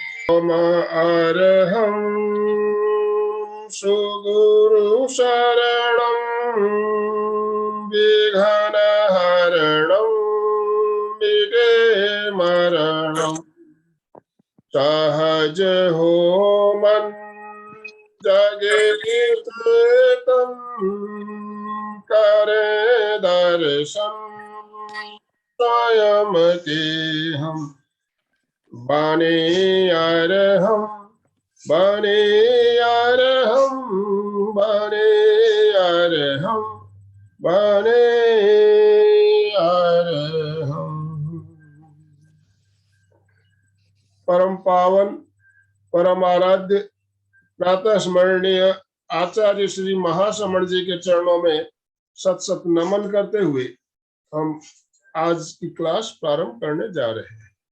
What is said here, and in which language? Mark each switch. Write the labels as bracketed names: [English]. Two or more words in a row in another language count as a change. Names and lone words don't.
[Hindi] अरहं सुगुरु शरणं विघ्नहरणं विघे मरणं सहज हो मन जगे कीर्तन करे दर्शन स्वयं के हम बने अरहं बने अरहं बने अरहं बने अरहं। परम पावन परम आराध्य प्रातः स्मरणीय आचार्य श्री महाश्रमण जी के चरणों में सत सत नमन करते हुए हम आज की क्लास प्रारंभ करने जा रहे हैं।